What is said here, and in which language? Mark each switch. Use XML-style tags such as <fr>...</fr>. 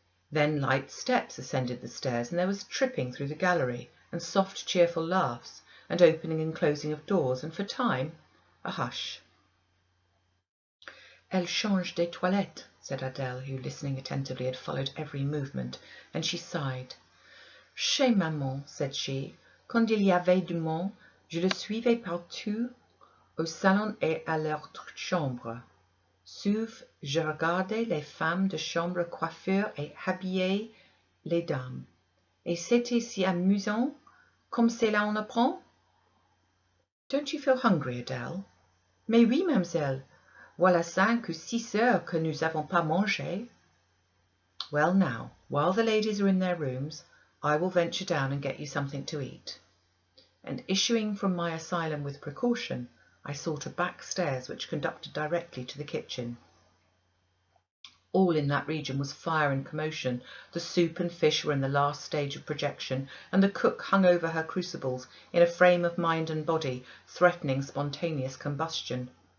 <en>Then light steps ascended the stairs, and there was tripping through the gallery, and soft cheerful laughs, and opening and closing of doors, and for a time a hush.</en> <fr>"Elle change des toilettes,"</fr> <en>said Adele, who, listening attentively, had followed every movement, and she sighed.</en> <fr>"Chez maman,"</fr> <en>said she,</en> <fr>"quand il y avait du monde, je le suivais partout, au salon et à leur chambre. Sauf je regardais les femmes de chambre coiffure et habillais les dames. Et c'était si amusant, comme cela on apprend."</fr> <en>"Don't you feel hungry, Adele?"</en> <fr>"Mais oui, mademoiselle. Voilà 5 ou 6 heures que nous n'avons pas mangé."</fr> <en>"Well now, while the ladies are in their rooms, I will venture down and get you something to eat." And issuing from my asylum with precaution, I sought a back stairs which conducted directly to the kitchen. All in that region was fire and commotion. The soup and fish were in the last stage of projection, and the cook hung over her crucibles in a frame of mind and body, threatening spontaneous combustion.</en>